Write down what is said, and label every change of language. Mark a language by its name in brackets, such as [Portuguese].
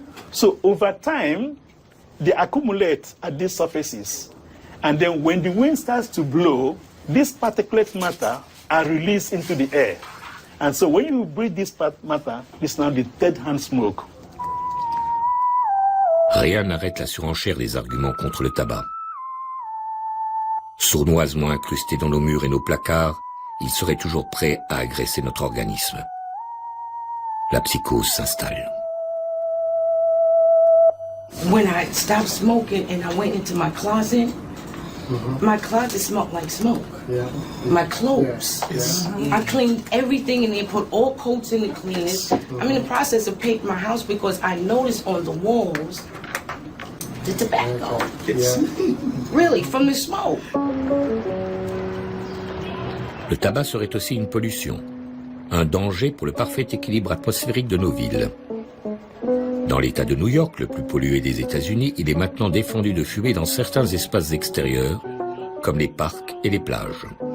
[English] So over time, they accumulate at these surfaces. And then when the wind starts to blow, this particulate matter are released into the air. And so when you breathe this matter, it's now the third-hand smoke. [French] Rien n'arrête la surenchère des arguments contre le tabac. Sournoisement incrustés dans nos murs et nos placards, ils seraient toujours prêts à agresser notre organisme. La psychose s'installe. [English] When I stopped smoking and I went into my closet, my closet smelled like smoke. Yeah. My clothes. Yeah. I cleaned everything in there, put all coats in the cleaners. I'm in the process of painting my house because I noticed on the walls the tobacco. Really, from the smoke. [French] Le tabac serait aussi une pollution, un danger pour le parfait équilibre atmosphérique de nos villes. Dans l'État de New York, le plus pollué des États-Unis, il est maintenant défendu de fumer dans certains espaces extérieurs, comme les parcs et les plages.